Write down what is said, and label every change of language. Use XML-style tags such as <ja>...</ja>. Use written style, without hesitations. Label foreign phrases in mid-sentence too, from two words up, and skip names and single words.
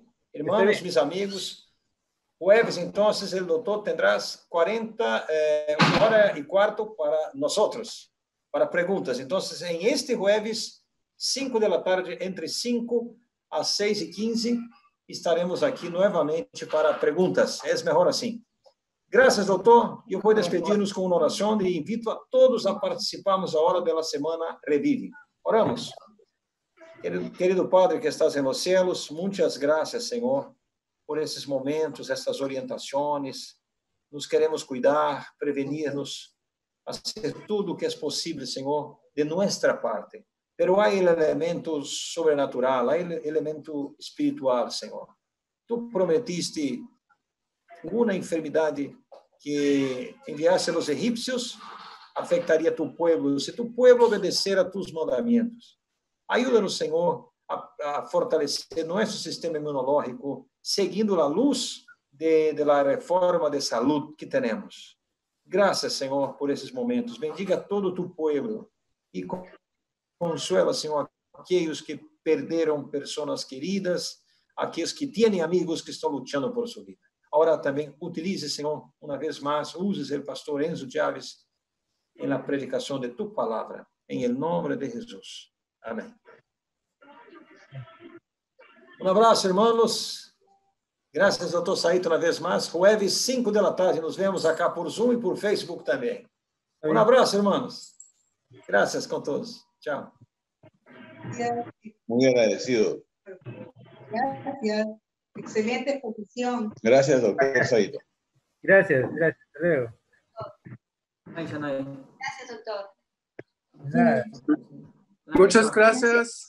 <es>Hermanos, mis amigos, jueves, entonces, el doctor tendrá 1:15 para nosotros, para preguntas. Entonces, en este jueves, 5 de la tarde, entre 5 a 6:15, estaremos aquí nuevamente para preguntas. Es mejor así. Gracias, doctor.</es> <pt>Eu vou despedir-nos com uma oração e invito a todos a participarmos agora da semana Revive.</pt> <es>Oramos. Querido Padre que estás em los cielos,</es> <pt>muitas graças, Senhor, por esses momentos, essas orientações. Nos queremos cuidar, prevenir-nos, fazer tudo o que é possível, Senhor, de nossa parte. Pero há elemento sobrenatural, há elemento espiritual, Senhor.</pt> <es>Tu prometiste</es> <pt>uma enfermidade que enviasse aos egípcios afetaria</pt> <es>tu pueblo,</es> <pt>se</pt> <es>tu pueblo</es> <pt>obedecer a tus mandamentos. Ajuda-nos, Senhor, a fortalecer nosso sistema imunológico, seguindo a luz da reforma de saúde que temos. Graças, Senhor, por esses momentos. Bendiga todo</pt> <es>tu pueblo</es> <pt>e consuela, Senhor, aqueles que perderam pessoas queridas, aqueles que têm amigos que estão lutando por sua vida. Agora também utilize, Senhor, uma vez mais, uses o pastor Enzo Chaves na predicação de tu palavra, em nome de Jesus. Amém. Abraço, irmãos. Graças, doutor Saito, uma vez mais. Jueves, 5 da tarde,</pt> <es>nos vemos acá</es> <pt>por Zoom e por Facebook também. Abraço, irmãos. Graças com todos. Tchau.</pt> <es>Muy agradecido. Gracias. Excelente exposición. Gracias, doctor Saito. Gracias. Hasta luego. Gracias, doctor. Nada. Muchas gracias.</es>